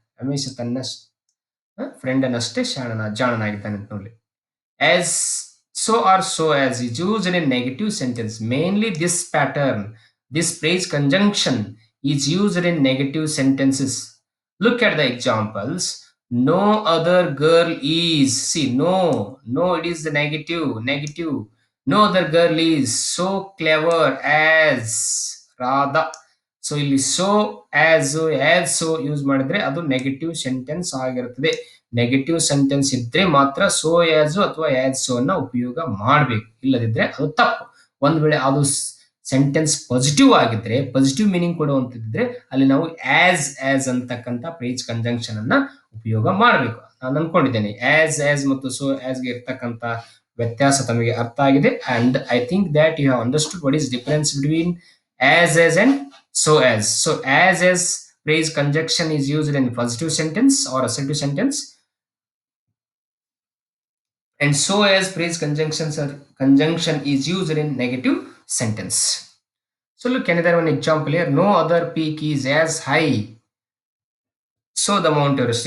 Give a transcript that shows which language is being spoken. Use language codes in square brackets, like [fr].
[kn] ರಮೇಶ್ ತನ್ನ ಫ್ರೆಂಡ್ ಅನ್ನಷ್ಟೇ ಜಾಣನಾಗಿದ್ದಾನೆ ಅಂತ ನೋಡಿ. [en] As so or so as is used in a negative sentence. Mainly this pattern, this phrase conjunction is used in negative sentences. Look at the examples. No other girl is. See, no, it is the negative. No other girl is so clever as Radha. [kn] So ಇಲ್ಲಿ so as so use ಮಾಡಿದ್ರೆ ಅದು negative sentence ಆಗಿರುತ್ತದೆ. Negative sentence ಇದ್ರೆ ಮಾತ್ರ so as ಅಥವಾ as so ಅನ್ನ ಉಪಯೋಗ ಮಾಡಬೇಕು, ಇಲ್ಲದಿದ್ರೆ ಅದು ತಪ್ಪು. ಒಂದ್ ವೇಳೆ ಅದು ಸೆಂಟೆನ್ಸ್ ಪಾಸಿಟಿವ್ ಆಗಿದ್ರೆ, ಪಾಸಿಟಿವ್ ಮೀನಿಂಗ್ ಕೊಡುವಂತಿದ್ರೆ ಅಲ್ಲಿ ನಾವು ಆಸ್ ಅಂತಕ್ಕಂಥ ಫ್ರೇಸ್ ಕಂಜಂಕ್ಷನ್ ಅನ್ನ ಉಪಯೋಗ ಮಾಡಬೇಕು. ನಾನು ಅನ್ಕೊಂಡಿದ್ದೇನೆ ಆಸ್ ಮತ್ತು ಸೋ ಆಸ್ಗೆ ಇರ್ತಕ್ಕಂಥ ವ್ಯತ್ಯಾಸ ತಮಗೆ ಅರ್ಥ ಆಗಿದೆ. [en] And I think that you have understood what is difference between as and so as. So as phrase conjunction is used in positive sentence or assertive sentence, and so as phrase conjunction is used in negative sentence. So look another one example here. No other peak is as high so the Mount Everest.